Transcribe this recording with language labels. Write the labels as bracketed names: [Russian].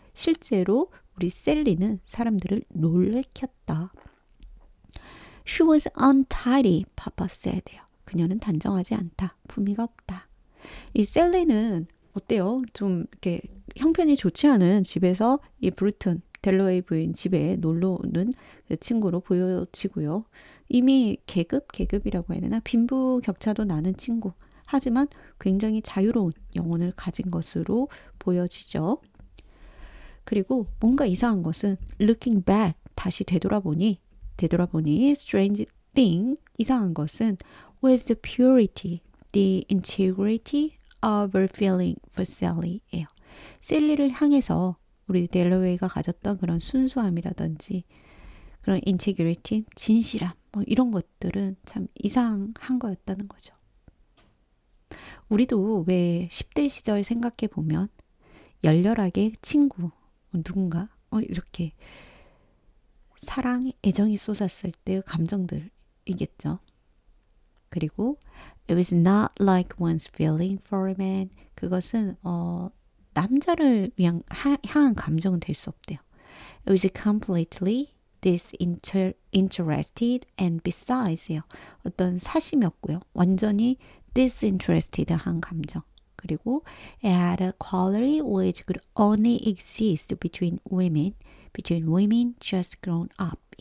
[Korean] 실제로 우리 셀리는 사람들을 놀래켰다. [English] She was untidy, Papa said. [Korean] 그녀는 단정하지 않다. 품위가 없다. 이 셀리는 어때요? 좀 이렇게 형편이 좋지 않은 집에서 이 브루튼 델로웨이 부인 집에 놀러 오는 그 친구로 보여지고요. 이미 계급이라고 해야 되나? 빈부격차도 나는 친구. 하지만 굉장히 자유로운 영혼을 가진 것으로 보여지죠. 그리고 뭔가 이상한 것은 [English] looking back, [Korean] 다시 되돌아보니 [English] strange thing, [Korean] 이상한 것은 [English] was the purity, the integrity of her feeling for Sally예요. [Korean] 셀리를 향해서 우리 델러웨이가 가졌던 그런 순수함이라든지 그런 integrity, 진실함, 뭐 이런 것들은 참 이상한 거였다는 거죠. 우리도 왜 10대 시절 생각해 보면 열렬하게 친구, 누군가 이렇게 사랑, 애정이 쏟았을 때의 감정들이겠죠. 그리고 [English] it was not like one's feeling for a man. [Korean] 그것은 남자를 향한 감정은 될 수 없대요. [English] It was completely disinterested and besides [Korean] 어떤 사심이었고요. 완전히 disinterested한 감정. 그리고 [English] it had a quality which could only exist between women just grown up.